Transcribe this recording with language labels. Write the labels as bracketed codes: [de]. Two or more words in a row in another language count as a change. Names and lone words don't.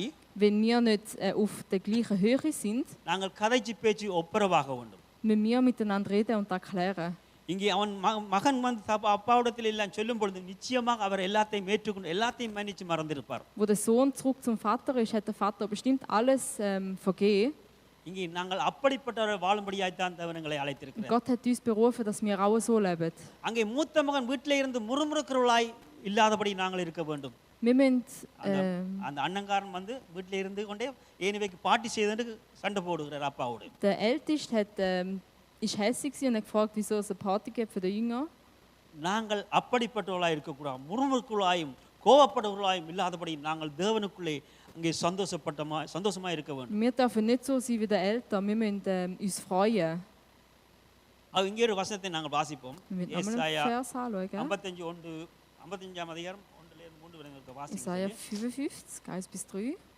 [de] Wenn wir nicht auf der gleichen Höhe sind, [ta] நாங்கள் கதைச்சி பேச்சு ஒப்புரவாக வேண்டும். [de] müssen wir miteinander reden und erklären. [ta] இங்கே அவன் மகன் வந்து அப்பாவிடத்தில் எல்லாம் சொல்லும் பொழுது நிச்சயமாக அவர் எல்லாத்தையும் ஏற்றுக்கொண்டு எல்லாத்தையும் மன்னிச்சு மறந்திருப்பார். [de] Wo der Sohn zurück zum Vater ist, hat der Vater bestimmt alles vergeben. [ta] இங்கே நாங்கள் அப்படிப்பட்டவரை வாழும்படியாய்த்தான் தேவன் எங்களை அழைத்திருக்கிறார். [de] Gott hat uns berufen, dass wir auch so leben. [ta] அங்கே மூத்த மகன் வீட்டில் இருந்து முறுமுறுக்கிறவளாய் இல்லாதபடி நாங்கள் இருக்க வேண்டும். [de] Wir müssen, [ta] அந்த அண்ணங்காரன் வந்து வீட்டில் இருந்து கொண்டே ஏனிவைக்கு பாட்டி செய்து சண்டை போடுகிறார் அப்பாவோடு. [de] der Älteste ist hässlich und hat gefragt, wieso es eine Party gibt für den Jünger. [ta] நாங்கள் அப்படிப்பட்டவர்களாய் இருக்கக்கூடாது. முறுமுறுக்குள்ளாயும் கோவப்படுவர்களாயும் இல்லாதபடி நாங்கள் தேவனுக்குள்ளே அங்கே சந்தோஷமாக இருக்க வேண்டும். [de] Wir dürfen nicht so sein wie der Eltern, wir müssen uns freuen. [ta] இங்கே ஒரு வசனத்தை நாங்கள் வாசிப்போம். [de] Wir müssen nochmal einen Vers anschauen. [ta] 55 அதிகாரம் 1-3 வரை வாசிப்போம். [de] Jesaja 55, 1-3.